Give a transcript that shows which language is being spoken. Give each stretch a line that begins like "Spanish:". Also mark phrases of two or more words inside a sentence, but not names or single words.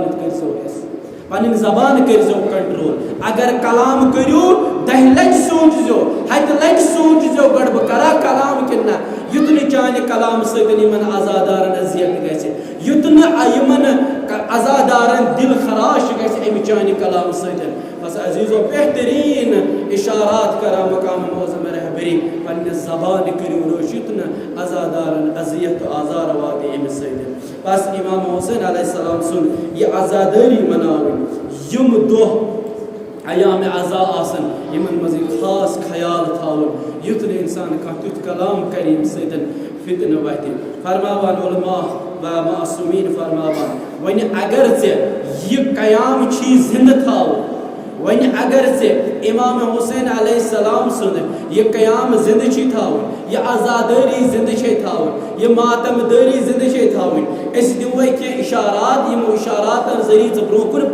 Kashmiri: کٔرزیو پنن زبان کٔرزیو کنٹرول اگر کلام کٔرِو 10 لٹہِ سوٗنٛچزیو 7 لٹہِ سوٗنٛچزیو گۄڈٕ بہٕ کرا کلام کِنہٕ نہ یُتھ نہٕ چانہِ کلام سۭتۍ یمن عزادارن اذیت گژھِ یُتھ نہٕ یمن عزادارن دل خراش گژھِ امہِ چانہِ کلام سۭتۍ بس عزیزو بہترین اشارات کرا
Persian: مقام معظم رہبری
Kashmiri: پننہِ زبان کٔرِو روش یُتھ نہٕ عزادارن اذیت تہٕ آزار واتہِ امہِ سۭتۍ بس امام حسین
Arabic: علیہ السلام
Kashmiri: سُنٛد یہ عزاداری مناوٕنۍ یم دۄہ ایام عزا آسن یمن مز خاص خیال تھاون یُتھ نہٕ انسان کانٛہہ تیُتھ کلام کرِ ییٚمہِ سۭتۍ فتنہ وتہِ فرماوان علماء و معصومین فرماوان وۄنۍ اگر ژےٚ یہِ قیام چھی زندٕ تھاوُن وۄنۍ اگر ژےٚ امام حسین
Arabic: علیہ السلام
Kashmiri: سُنٛد یہِ قیام زندٕ چھی تھاوُن یہِ عزادٲری زندٕ چھے تھاوٕنۍ یہِ ماتم دٲری زندٕ چھے تھاوٕنۍ أسۍ دِموے کینٛہہ اشارات یِمو اشاراتن ذریعہ ژٕ برونٛہہ کُن